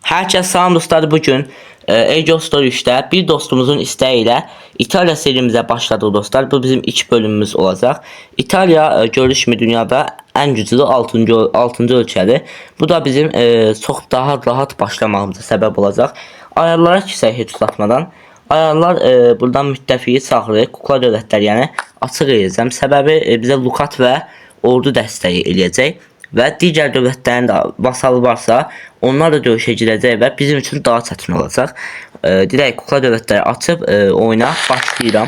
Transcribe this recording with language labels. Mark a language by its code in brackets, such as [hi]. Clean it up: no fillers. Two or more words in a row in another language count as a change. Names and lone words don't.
[tr] Herkese salam dostlar, bugün Age of Story 3'te bir dostumuzun isteğiyle İtalya serimize başladık dostlar. Bu bizim ilk bölümümüz olacak. İtalya görülüş kimi dünyada en güçlü 6. [az] ölkədir. [tr] Bu da bizim çok daha rahat başlamamıza sebep olacak. [az] Ayarlara kisək heç uzatmadan. Ayarlar buradan müttəfiqi çağırır, kukla dövlətlər yəni açıq edəcəm. Səbəbi bizə lukat və ordu dəstəyi eləyəcək. Və digər dövlətlərin də vasalı varsa, onlar da döyüşə girəcək və bizim üçün daha çətin olacaq. Direkt kukla dövlətləri açıb oyuna başlayıram.